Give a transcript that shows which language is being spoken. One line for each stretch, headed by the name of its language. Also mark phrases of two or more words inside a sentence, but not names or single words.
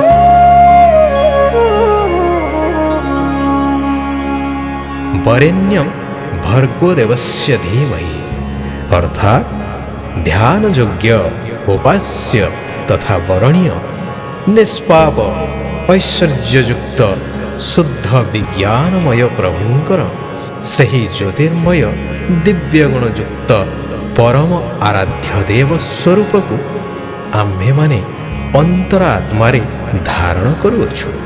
Sanskrit: वरेण्यं भर्गो देवस्य धीमहि
Hindi: अर्थात ध्यान योग्य, उपास्य तथा वरणीय, निष्पाप, ऐश्वर्ययुक्त, शुद्ध विज्ञानमय प्रभुंकर
Odia: ସେହି ଜ୍ୟୋତିର୍ମୟ ଦିବ୍ୟଗୁଣଯୁକ୍ତ ପରମ ଆରାଧ୍ୟ ଦେବ ସ୍ୱରୂପକୁ ଆମ୍ଭେମାନେ ଅନ୍ତର ଆତ୍ମାରେ ଧାରଣ କରୁଅଛୁ।